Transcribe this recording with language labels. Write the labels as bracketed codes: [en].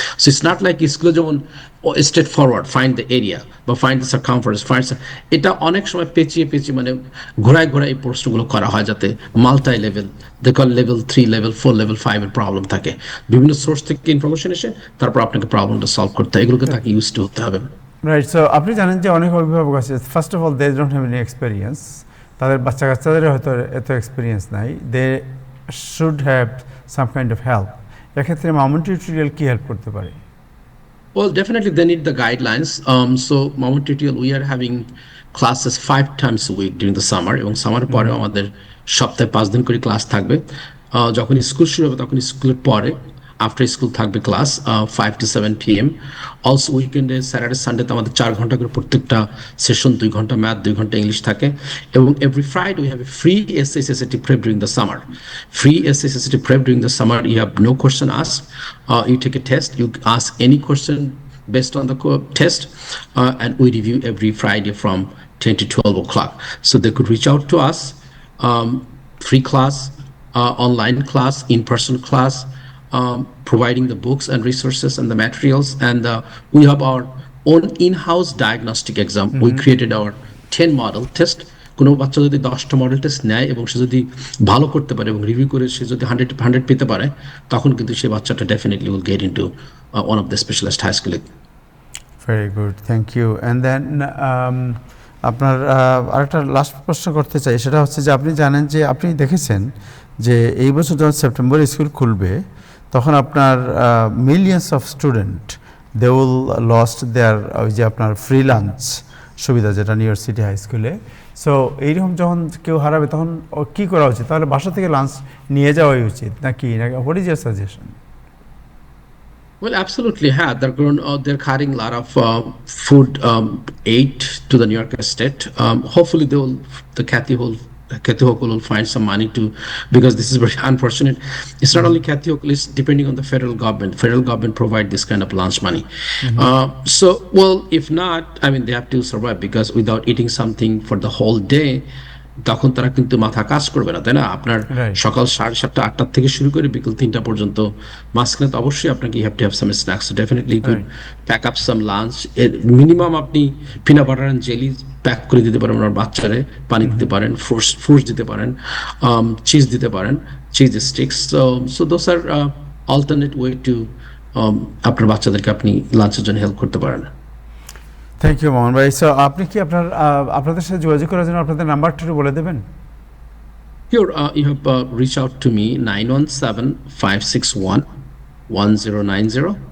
[en] so it's not like [bn] স্কুলে যেমন straight forward, [en] find the area [bn] বা [en] find the circumference, [bn] এটা অনেক সময় পেঁচিয়ে মানে ঘোরায় এই প্রশ্নগুলো করা হয়, যাতে multi level, level 3, level 4, level 5 এর প্রবলেম থাকে, বিভিন্ন সোর্স থেকে ইনফরমেশন এসে তারপর আপনাকে প্রবলেমটা সলভ করতে হয়, এগুলোকে তাকে ইউজ টু হতে হবে। [en] Right. [bn] সো আপনি জানেন যে অনেক অভিভাবক আছে, [en] first of all they don't have any experience, [bn] তাদের বাচ্চা কাচ্চাদের হয়তো এত এক্সপিরিয়েন্স নাই, [en] They should have some kind of help. [bn] এক্ষেত্রে মামুন টিউটোরিয়াল কি হেল্প করতে পারে? [en] Well, definitely they need the guidelines. So Mamun Tutorial, we are having classes 5 times a week during the summer, [bn] এবং সামারের পরে আমাদের সপ্তাহে 5 দিন করে ক্লাস থাকবে। যখন স্কুল শুরু হবে তখন স্কুলের পরে আফটার স্কুল থাকবে ক্লাস 5 to 7 p.m. অলসো উইকেন্ডে স্যাটারডে সানডেতে আমাদের 4 ঘন্টা করে প্রত্যেকটা সেশন, 2 ঘন্টা ম্যাথ, 2 ঘন্টা ইংলিশ থাকে, এবং [en] Every Friday we have a free SAT prep during the summer. Free SAT prep during the summer. You have no question asked. You take a test. You ask any question based on the test, and we review every Friday from 10 to 12 o'clock. So they could reach out to us. Free class, online class, in-person class, providing the books and resources and the materials, and we have our own in-house diagnostic exam. We created our 10 model test. [bn] কোনো বাচ্চা যদি 10টা model test নেয় এবং সে যদি ভালো করতে পারে এবং রিভিউ করে সে যদি 100 পেতে পারে, তখন কিন্তু সে বাচ্চাটা definitely [en] Will get into one of the specialized high স্কুলে। Very good, thank you. [bn] And then আপনার আরেকটা লাস্ট প্রশ্ন করতে চাই, সেটা হচ্ছে যে আপনি জানেন যে আপনি দেখেছেন যে এই বছর যখন সেপ্টেম্বরে স্কুল খুলবে তখন আপনার millions of student [en] they will lost there [bn] ওই যে আপনার ফ্রি লাঞ্চ সুবিধা যেটা নিউ ইয়র্ক সিটি হাই স্কুলে। সো এইরকম যখন কেউ হারাবে তখন কী করা উচিত? তাহলে বাসা থেকে লাঞ্চ নিয়ে যাওয়াই উচিত নাকি [en] What is your suggestion? Well, absolutely, yeah. They're carrying a lot of food aid to the New York State. Hopefully, the Kathy Hochul will find some money to, because this is very unfortunate. It's not only Kathy Hochul; it's depending on the federal government. Federal government provide this kind of lunch money. So, well, if not, I mean, they have to survive, because without eating something for the whole day, [bn] তখন তারা কিন্তু মাথা কাজ করবে না, তাই না? আপনার সকাল 7:30 8টার থেকে শুরু করে বিকেল 3টা পর্যন্ত মাঝখানে তো অবশ্যই আপনাকে [en] You have to have some snacks. So definitely you could pack up some lunch. [bn] Minimum আপনি peanut butter and jelly pack করে দিতে পারেন আপনার বাচ্চারে, পানি দিতে পারেন, ফ্রুটস দিতে পারেন, চিজ দিতে পারেন, cheese sticks. [en] so those are alternate way to [bn] আপনার বাচ্চাদেরকে আপনি লাঞ্চের জন্য হেল্প করতে পারেন। [en] Thank you Mohan ভাই। [bn] সো আপনি কি আপনাদের সাথে যোগাযোগ করার জন্য আপনাদের নাম্বারটা একটু বলে দেবেন? [en] Sure, you have reach out to me 917-561-1090.